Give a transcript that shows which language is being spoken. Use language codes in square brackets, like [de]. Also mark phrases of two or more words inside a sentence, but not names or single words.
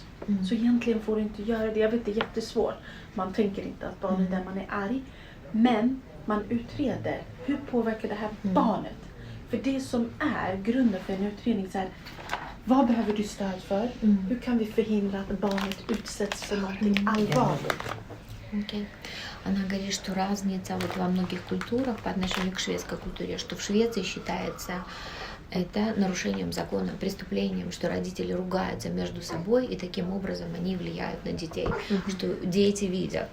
[sv] Så egentligen får du inte göra det. Jag vet, det är jättesvårt. Man tänker inte att barnet där man är arg. Men man utreder. Hur påverkar det här barnet? För det som är grunden för en utredning så här, vad behöver du stöd för? Hur kan vi förhindra att barnet utsätts för någonting allvarligt? [ru] Окей. Она говорит, что разница вот во многих культурах по отношению к шведской культуре, что в Швеции считается это нарушением закона, преступлением, что родители ругаются между собой, и таким образом они влияют на детей, что дети видят